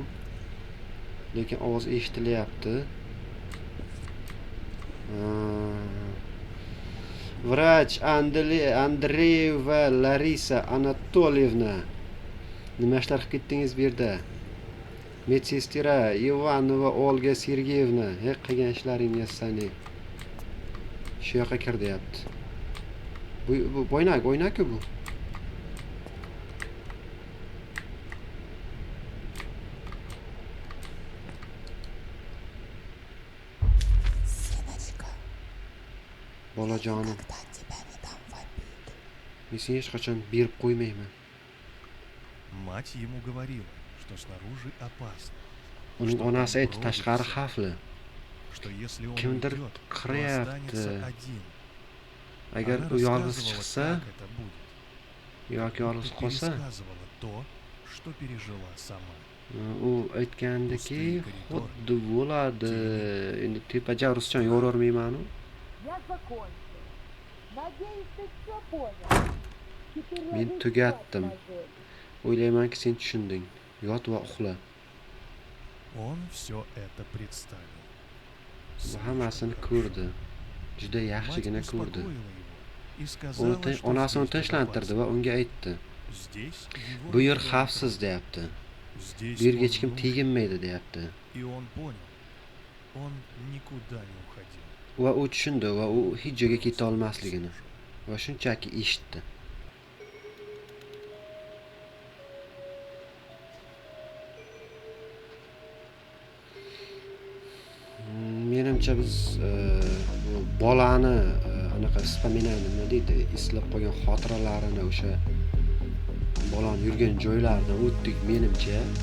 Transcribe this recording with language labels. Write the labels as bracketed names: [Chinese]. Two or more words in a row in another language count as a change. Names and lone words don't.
[Uzbek] Lekin ovoz eshitilyapti. Vrach Andreyeva Larisa Anatolievna. Nima ishlar qilib ketdingiz bu yerda? Medsestira Ivanova Olga Sergeyevna. Qilgan ishlaringiz sani. Shu yoqqa kir deyapti. Bu o'ynak-ku bu. [Russian] Сыночка, [Uzbek] Bolajonim, [Russian] когда тебя не дам в обиду. [Uzbek] men seni hech qachon berib qo'ymayman. [Russian] Мать ему говорила, что снаружи опасно, [Uzbek] Uning onasi aytdi, tashqari xavfli. [Russian] что если он [Uzbek] Kimdir [Russian] уйдет, то [Uzbek] qiryapti. [Russian] останется один. [Uzbek] Agar [Russian] Она [Uzbek] u yolg'iz [Russian] рассказывала, [Uzbek] chiqsa [Russian] как это будет. [Uzbek] yoki yolg'iz [Russian] И [Uzbek] qolsa, [Russian] пересказывала то, что пережила сама. [Uzbek] u aytgandiki, [Russian] Пустые коридор. [Uzbek] xuddi bo'ladi. Endi tepaja ruscha yo'rolmayman-ku. [Russian] Я закончил. Надеюсь, ты все понял. Теперь [Uzbek] Men [Russian] ложись [Uzbek] tugatdim. [Russian] спать, Мажель. [Uzbek] O'ylaymanki sen tushunding. Yot va uxla. [Russian] Он все это представил. [Uzbek] Bu [Russian] Слишком [Uzbek] hammasini [Russian] хорошо. [Uzbek] ko'rdi. Juda [Russian] Мать [Uzbek] yaxshigina ko'rdi. [Russian] успокоила его и сказала, что [Uzbek] Onasini [Russian] здесь [Uzbek] tinchlantirdi va [Russian] безопасно. [Uzbek] unga aytdi. [Russian] Здесь его [Uzbek] Bu yer [Russian] никто не [Uzbek] xavfsiz [Russian] трогает. [Uzbek] deyapti. [Russian] Здесь [Uzbek] Bu yerga [Russian] он [Uzbek] hech kim [Russian] нужен. [Uzbek] teginmaydi deyapti. [Russian] И он понял. Он никуда не уходил. [Uzbek] Va u tushundi va u hech joyga keta olmasligini va shunchaki eshitdi. Menimcha biz bu bolani anaqa vспоминание nima deydi, eslab qolgan xotiralarini o'sha bolani yurgan joylaridan o'tdik menimcha.